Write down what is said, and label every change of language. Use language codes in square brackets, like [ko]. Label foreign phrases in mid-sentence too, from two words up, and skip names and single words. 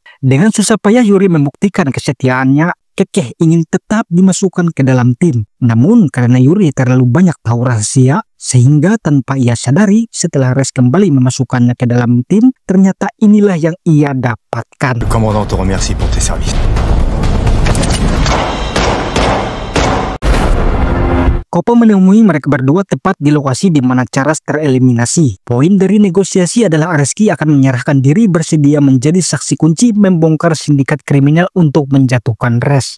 [id] Dengan susah payah Yuri membuktikan kesetiaannya, kekeh ingin tetap dimasukkan ke dalam tim. Namun karena Yuri terlalu banyak tahu rahasia, sehingga tanpa ia sadari setelah Rez kembali memasukkannya ke dalam tim, ternyata inilah yang ia dapatkan. [fr] Le commandant te remercie pour tes services. [id] Kopa menemui mereka berdua tepat di lokasi di mana Charas tereliminasi. Poin dari negosiasi adalah Areski akan menyerahkan diri bersedia menjadi saksi kunci membongkar sindikat kriminal untuk menjatuhkan Rez.